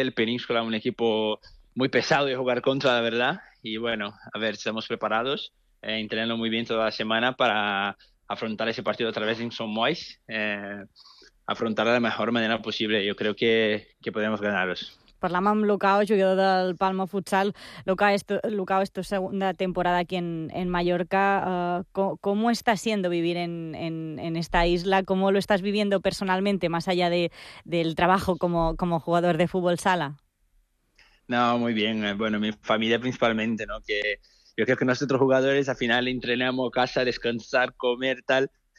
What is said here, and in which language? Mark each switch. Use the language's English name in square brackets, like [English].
[Spanish] El Peníscola es un equipo muy pesado de jugar contra, la verdad. Y bueno, a ver, estamos preparados. Entrenando muy bien toda la semana para afrontar ese partido a través de Insomois, afrontarlo de la mejor manera posible. Yo creo que podemos ganaros. [Catalan] Parlem amb Lucao, jugador del Palma Futsal. [Spanish] Lucao, esta segunda temporada aquí en Mallorca. ¿Cómo está siendo vivir en esta isla? ¿Cómo lo estás viviendo personalmente, más allá del trabajo como jugador de fútbol sala? No, muy bien. Bueno, mi familia principalmente, ¿no? Que yo creo que nosotros jugadores al final entrenamos casa, descansar, comer, tal.